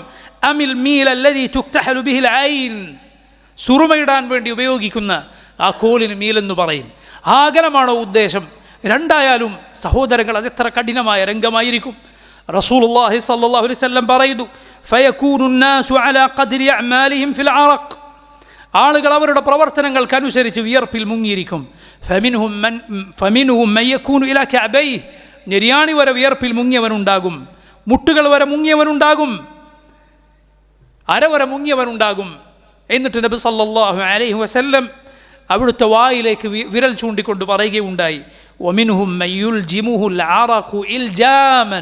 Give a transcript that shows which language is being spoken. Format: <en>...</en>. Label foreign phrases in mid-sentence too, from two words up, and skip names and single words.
<ar>أم الميل الذي تكتحل به العين,</ar> <ml>സുറുമയിടാൻ വേണ്ടി ഉപയോഗിക്കുന്ന ആ കോലിന് മീലെന്ന് പറയും. ആ അകലമാണോ ഉദ്ദേശം? രണ്ടായാലും സഹോദരങ്ങൾ അതെത്ര കഠിനമായ രംഗമായിരിക്കും.</ml> <ar>رسول الله صلى الله عليه وسلم പറയുന്നു, ഫയകൂനു الناس على قدر اعمالهم في العرق.</ar> <ml>ആളുകൾ അവരുടെ പ്രവർത്തനങ്ങൾക്കനുസരിച്ച് വിയർപ്പിൽ മുങ്ങിയിരിക്കും.</ml> <ar>فمنهم من يكون إلى كعبيه,</ar> <ml>നെരിയാണി വരെ വിയർപ്പിൽ മുങ്ങിയവനുണ്ടാകും, മുട്ടുകൾ വരെ മുങ്ങിയവനുണ്ടാകും, അരവരെ മുങ്ങിയവനുണ്ടാകും. എന്നിട്ട് നബി</ml> <ar>صلى الله عليه وسلم</ar> <ml>അവിടുത്തെ വായിലേക്ക് വിരൽ ചൂണ്ടിക്കൊണ്ട് പറയുകയുണ്ടായി,</ml> <ar>ومنهم من يلجمه العرق إلجاما.</ar>